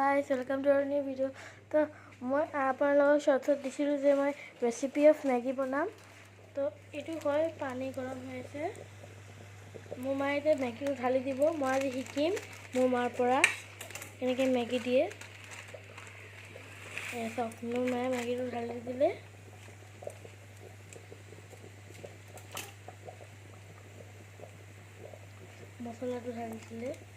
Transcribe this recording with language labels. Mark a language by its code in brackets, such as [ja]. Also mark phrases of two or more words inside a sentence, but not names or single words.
[en] guys, welcome to our new video. So, I [as] আপোনালোক shortcut দিছিলোঁ যে মই [en] recipe of Maggi banam. [as] So, এইটো হয় পানী গৰম হৈছে। মই মইতে Maggi টো ঢালি দিম. মই আজি শিকিম মোৰ মাৰ পৰা কেনেকৈ Maggi দিয়ে. So, মই মই Maggi টো ঢালি দিলে. মচলা টো ঢালি দিলে.